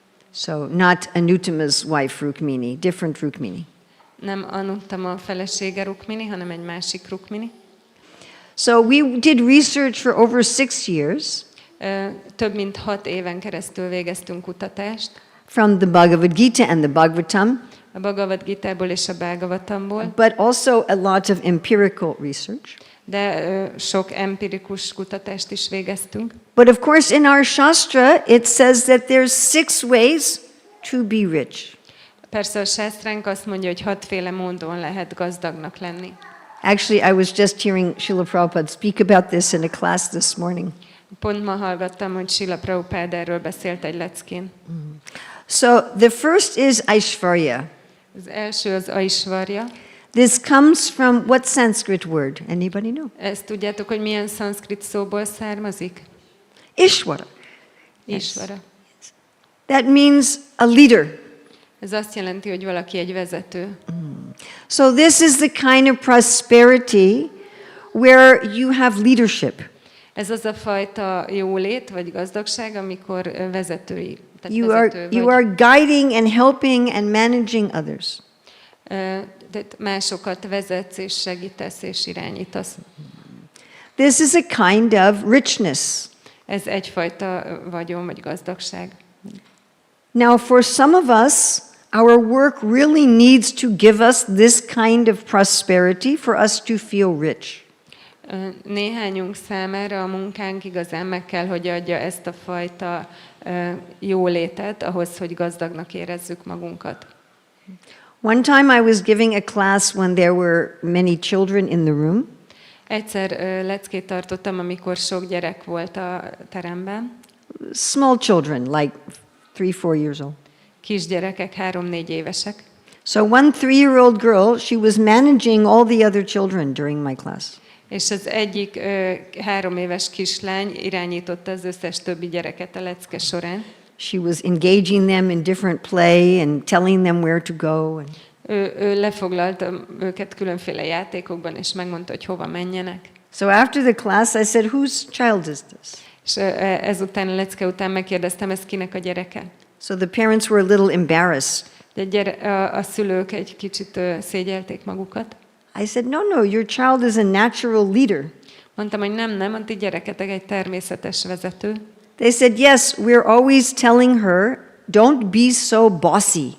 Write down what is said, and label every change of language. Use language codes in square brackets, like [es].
[en] So, not Anutama's wife, Rukmini, different Rukmini. [hu] Nem Anutama felesége Rukmini, hanem egy másik Rukmini. [en] So, we did research for over 6 years. [hu] Több mint 6 éven keresztül végeztünk kutatást. [en] From the Bhagavad Gita and the Bhagavatam, [hu] A Bhagavad Gitából és a Bhagavatamból, [en] but also a lot of empirical research. [hu] de sok empirikus kutatást is végeztünk. [en] But of course, in our Shastra, it says that there's 6 ways to be rich. [hu] Persze a sásztránk azt mondja, hogy 6 féle módon lehet gazdagnak lenni. [en] Actually, I was just hearing Srila Prabhupada speak about this in a class this morning. [hu] Pont ma hallgattam, hogy Srila Prabhupád erről beszélt egy leckén. [en] So the first is Aishvarya. [hu] Az első az Aishvarya. [en] This comes from what Sanskrit word? Anybody know? [hu] Ezt tudjátok, hogy milyen szanszkrit szóból származik? [en] Ishvara. [hu] Ishvara. [en] That means a leader. [hu] Ez azt jelenti, hogy valaki egy vezető. [en] So this is the kind of prosperity where you have leadership. [hu] Ez az a fajta jólét vagy gazdagság, amikor vezetői. [en] You are guiding and helping and managing others. [hu] Tehát másokat vezetsz és segítesz és irányítasz. [en] This is a kind of richness. [hu] Ez egyfajta vagyon vagy gazdagság. [en] Now, for some of us, our work really needs to give us this kind of prosperity for us to feel rich. [hu] Néhányunk számára a munkánk igazán meg kell, hogy adja ezt a fajta jólétet ahhoz, hogy gazdagnak érezzük magunkat. [en] One time I was giving a class when there were many children in the room. [hu] Egyszer leckét tartottam, amikor sok gyerek volt a teremben. [en] Small children, like 3-4 years old. [hu] Kisgyerekek, 3-4 évesek. [en] So one 3-year-old girl, she was managing all the other children during my class. [hu] És az egyik 3 éves kislány irányította az összes többi gyereket a lecke során. [en] She was engaging them in different play and telling them where to go. [hu] Ő lefoglalta őket különféle játékokban, és megmondta, hogy hova menjenek. [en] So after the class, I said, whose child is this? [hu] És ezután, a lecke után megkérdeztem, ez kinek a gyereke? [en] So the parents were a little embarrassed. [hu] De a szülők egy kicsit szégyelték magukat. [en] I said, no, your child is a natural leader. [hu] Mondtam, hogy nem, a ti gyereketek egy természetes vezető. [en] They said, yes, we're always telling her, don't be so bossy.